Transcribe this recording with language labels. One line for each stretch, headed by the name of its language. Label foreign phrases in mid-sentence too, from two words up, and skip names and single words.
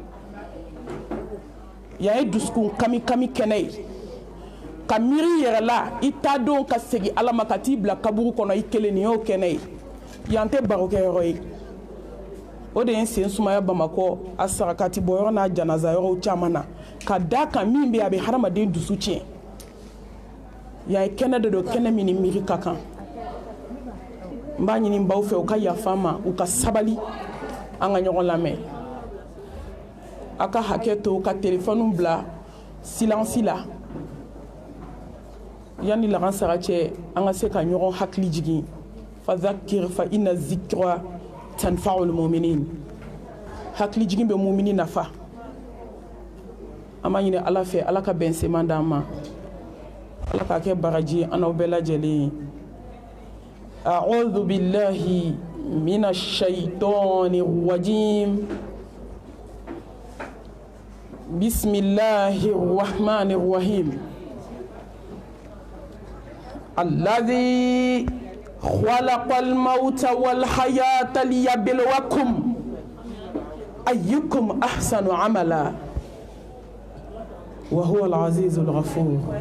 Bambara: yan ye dusukun kami kami kɛnɛ ye ka miiri yɛrɛ la i t'a don ka segin ala ma ka t'i bila kaburu kɔnɔ i kelen nin y'o kɛnɛ ye yan tɛ barokɛyɔrɔ ye o de ye n sen sumaya bamakɔ a sarakati bɔyɔrɔ n'a janaza yɔrɔw caman na ka da kan min bɛ a bɛ hadamaden dusu tiɲɛ yan ye kɛnɛ de don kɛnɛ min ni miiri ka kan n b'a ɲini baw fɛ u ka yafa ma u ka sabali an ka ɲɔgɔn lamɛn a ka hakɛ to ka telefɔni bila silansi la yanni lagansara cɛ an ka se ka ɲɔgɔn hakili jigin
Arabic: فذكر فإن الذكرى تنفع المؤمنين
Bambara: hakili jigin bɛ mumini nafa an b'a ɲini ala fɛ ala ka bɛn seman d'an ma ala k'a kɛ baraji an n'aw bɛɛ lajɛlen
Arabic: أعوذ بالله من الشيطان الرجيم بسم الله الرحمن الرحيم الذي خلق الموت والحياة ليبلوكم أيكم أحسن عملا وهو العزيز الغفور.